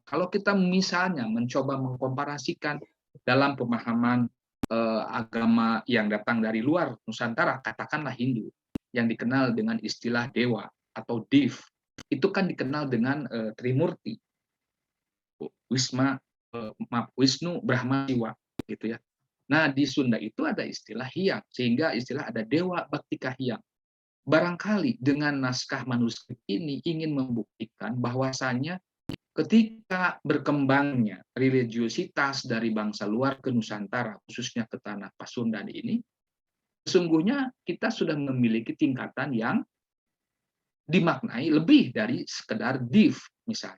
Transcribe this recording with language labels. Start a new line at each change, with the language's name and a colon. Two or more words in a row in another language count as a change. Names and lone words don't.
Indonesian: Kalau kita misalnya mencoba mengkomparasikan dalam pemahaman agama yang datang dari luar Nusantara, katakanlah Hindu, yang dikenal dengan istilah dewa atau div, itu kan dikenal dengan Trimurti, Wisnu, Brahma, Siwa, gitu ya. Nah, di Sunda itu ada istilah hyang, sehingga istilah ada dewa baktika hyang. Barangkali dengan naskah manuskrip ini ingin membuktikan bahwasannya ketika berkembangnya religiositas dari bangsa luar ke Nusantara, khususnya ke tanah Pasundan ini, sesungguhnya kita sudah memiliki tingkatan yang dimaknai lebih dari sekedar div, misalnya.